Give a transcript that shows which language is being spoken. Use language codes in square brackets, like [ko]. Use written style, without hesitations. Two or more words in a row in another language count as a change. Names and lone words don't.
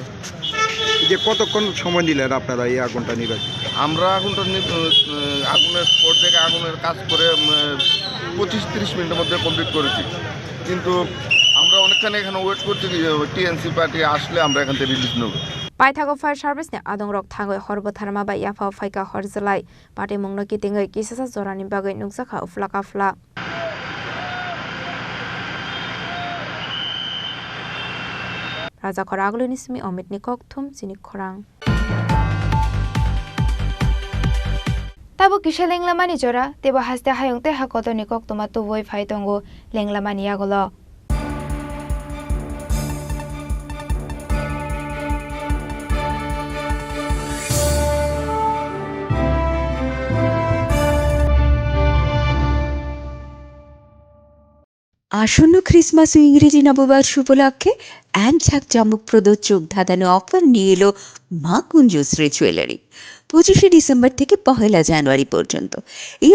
[bn] যে কতক্ষণ সময় নিলেন আপনারা এই আগুনটা নিবেন আমরা আগুনটা আগুনের স্পট থেকে আগুনের কাজ করে 25-30 মিনিটের মধ্যে কমপ্লিট করেছি কিন্তু আমরা অনেকখানি এখানে ওয়েট করছি টিএনসি পার্টি আসলে আমরা এখান থেকে রিলিজ নেব [trp] Paithago [en] fire service [trp] ne adong rok thangoi horbo tharma ba yafa faika horjalai patimung no kitingoi kisasa jorani bagai nukjaka uflaka fla Raja Khoraglu nismi Omit ni kok thum Chini Khorang Tabo kisha lenglamani jora tebo haste hayongte hakoto ni kok toma tu voi phai tongo lenglamani yagolo [bn] আসন্ন খ্রিসমাস ও ইংরেজি নববর্ষ উপলক্ষে জাঁকজমকপ্রদ চোখ ধাঁধানো অফার নিয়ে এলো মা কুঞ্জশ্রী জুয়েলারি 25 ডিসেম্বর থেকে 1 জানুয়ারি পর্যন্ত এই